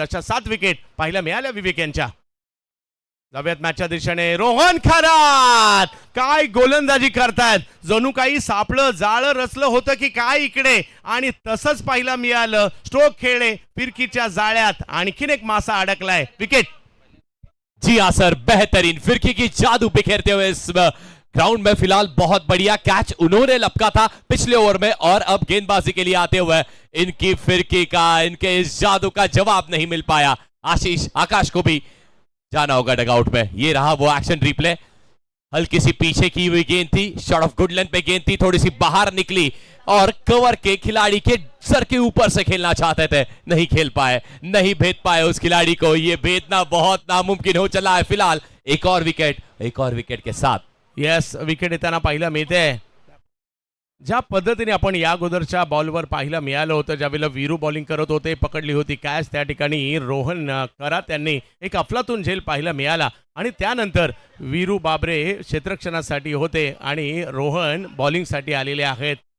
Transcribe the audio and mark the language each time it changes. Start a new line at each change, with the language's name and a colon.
Marathi: अशा 7 विकेट पाहायला मिळाल्या विवेक यांच्या. जाऊयात मॅचच्या दिशेने. रोहन खरात काय गोलंदाजी करतायत, जणू काही सापळं जाळं रचलं होतं की काय इकडे आणि तसंच पाहायला मिळालं. स्ट्रोक खेळले, फिरकीच्या जाळ्यात आणखीन एक मासा अडकलाय. विकेट.
Hindi: जी हाँ सर, बेहतरीन फिरकी की जादू बिखेरते हुए इस ग्राउंड में फिलहाल बहुत बढ़िया कैच उन्होंने लपका था पिछले ओवर में और अब गेंदबाजी के लिए आते हुए इनकी फिरकी का, इनके इस जादू का जवाब नहीं मिल पाया. आशीष आकाश को भी जाना होगा डगआउट में. ये रहा वो एक्शन रिप्ले. हल्की सी पीछे की हुई गेंद थी, शॉट ऑफ गुड लेंथ पे गेंद थी, थोड़ी सी बाहर निकली और कवर के खिलाड़ी के सर के ऊपर से खेलना चाहते थे, नहीं खेल पाए, नहीं भेद पाए उस खिलाड़ी को. ये भेदना बहुत नामुमकिन हो चला है. फिलहाल एक और विकेट के साथ
Marathi: यस, विकेट येताना पाहायला मिळते. ज्या पद्धतीने आपण या अगोदरच्या बॉलवर पाहायला मिळालं होतं, ज्यावेळेला वीरू बॉलिंग करत होते, पकडली होती कॅच, त्या ठिकाणी रोहन खरात यांनी एक अफलातून झेल पाहायला मिळाला आणि त्यानंतर वीरू बाबरे क्षेत्ररक्षणासाठी होते आणि रोहन बॉलिंगसाठी आलेले आहेत.